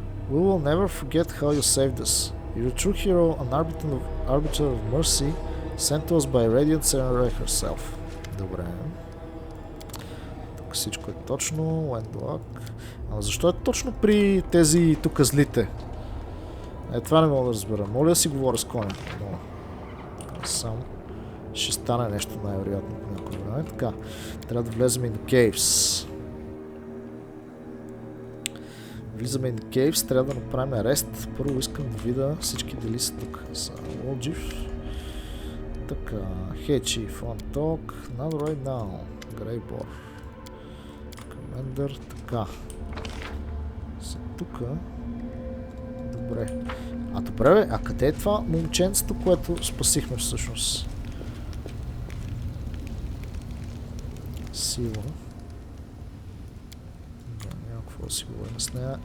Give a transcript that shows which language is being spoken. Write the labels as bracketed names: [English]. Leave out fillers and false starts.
[English] We will never forget how you saved us. You're a true hero, an arbiter of mercy, sent to us by Radiant Serenray herself. [Bulgarian] Добре. Тук всичко е точно. [English] Wendlock. [Bulgarian] А защо е точно при тези тук злите? Това не мога да разбера. Моля да си говоря с коня. Но... Само ще стане нещо най-вероятно по някой време. Така, трябва да влезем [English] in the caves. [Bulgarian] Влизаме [English] in the caves, [Bulgarian] трябва да направим арест. Първо искам да видя всички дали са тук. За Лоджив. Така, Hey Chief, One Talk, Not Right Now, Грейбор, Commander, така. Са тука. Добре. Добре бе, а къде е това момченцето, което спасихме всъщност? Сила. Няма какво да си говорим с нея.